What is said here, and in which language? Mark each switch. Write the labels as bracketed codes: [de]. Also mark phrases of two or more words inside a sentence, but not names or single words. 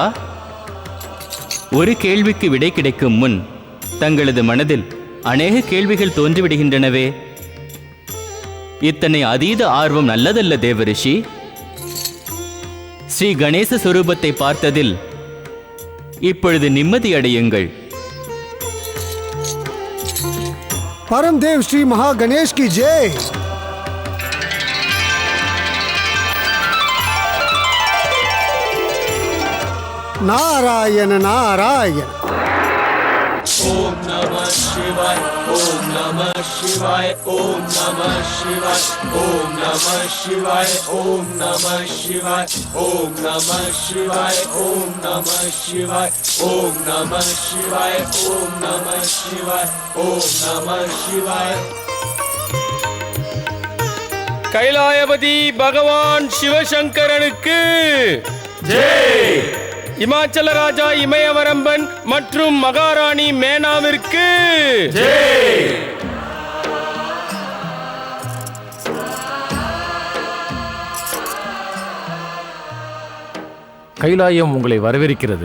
[ta] ஒரு கேள்விக்கு விடை கிடைக்கும் முன் தங்களது மனதில் அநேக கேள்விகள் தோன்றிவிடுகின்றனவே. இத்தனை அதீத ஆர்வம் நல்லதல்ல தேவரிஷி. ஸ்ரீ கணேச சொரூபத்தை பார்த்ததில் இப்பொழுது நிம்மதி அடையுங்கள். [hi] परम देव श्री महा गणेश की जय। नारायण नारायण। [sa] ओम नमः शिवाय, ओम नमः शिवाय, ओम नमः शिवाय, ओम नमः शिवाय, ओम नमः शिवाय, ओम नमः शिवाय, ओम नमः शिवाय, ओम नमः शिवाय, ओम नमः शिवाय, ओम नमः शिवाय। [ta] கைலாயபதி பகவான் சிவசங்கரனுக்கு ஜெய். இமாச்சல ராஜா இமயவரம்பன் மற்றும் மகாராணி மேனாவிற்கு ஜெய். கைலாயம் உங்களை வரவேற்கிறது.